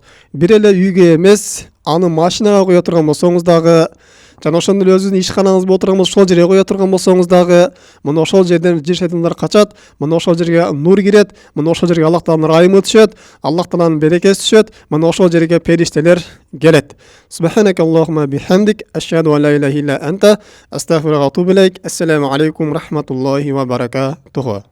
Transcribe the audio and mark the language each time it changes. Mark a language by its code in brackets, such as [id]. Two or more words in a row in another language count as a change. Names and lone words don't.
[ky] Бир эле үйгө эмес, аны машинага кое турган болсоңуз дагы, жана ошондой эле өзүнүн ишканаңызга отурган болсо ошол жерге кое турган болсоңуз дагы, мына ошол жерден жин шайтандар качат, мына ошол жерге нур кирет, мына ошол жерге Аллах Тааланын ырайымы түшөт, Аллах Тааланын берекеси түшөт, мына ошол жерге периштелер келет. [ar] سبحانك اللهم بحمدك أشهد أن لا إله إلا أنت أستغفرك وأتوب إليك. السلام عليكم ورحمة الله وبركاته.